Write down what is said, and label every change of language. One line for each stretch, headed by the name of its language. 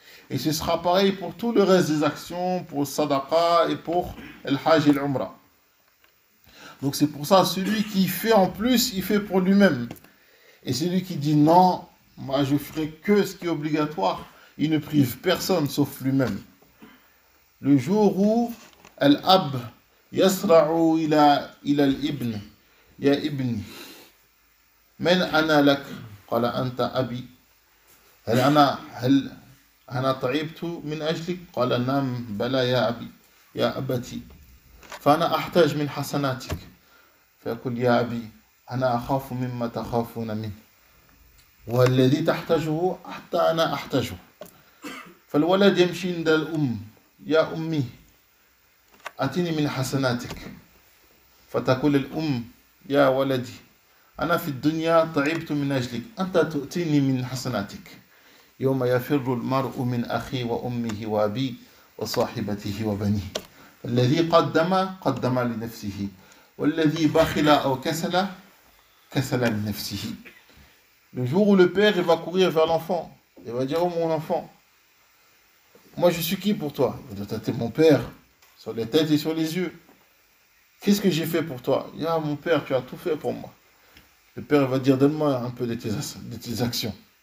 French: Et ce sera pareil pour tout le reste des actions, pour le sadaqa et pour le hajj et l'umrah. Donc c'est pour ça, celui qui fait en plus, il fait pour lui-même. Et celui qui dit non, moi je ferai que ce qui est obligatoire, il ne prive personne sauf lui-même. Le jour où
Arabic: al-ab yasra'u ila al-ibn, ya ibni, man ana lak, qala anta abi, hal ana ta'ibtu min ajlik, qala nam bala ya abi, ya abati, فأنا أحتاج من حسناتك فيقول يا أبي أنا أخاف مما تخافون منه والذي تحتاجه حتى أنا أحتاجه فالولد يمشي عند الأم يا أمي أتني من حسناتك فتقول الأم يا ولدي أنا في الدنيا تعبت من أجلك أنت تؤتيني من حسناتك يوم يفر المرء من أخيه وأمه وأبيه وصاحبته وبنيه الذي قدم لنفسه والذي بخل أو كسل لنفسه.
French: Le jour où le père il va courir vers l'enfant, il va dire, oh mon enfant, moi je suis qui pour toi? Il va dire, t'es mon père, sur les têtes et sur les yeux. Qu'est-ce que j'ai fait pour toi? Il dit, ah mon père, tu as tout fait pour moi. Le père va dire, donne-moi un peu de tes actions.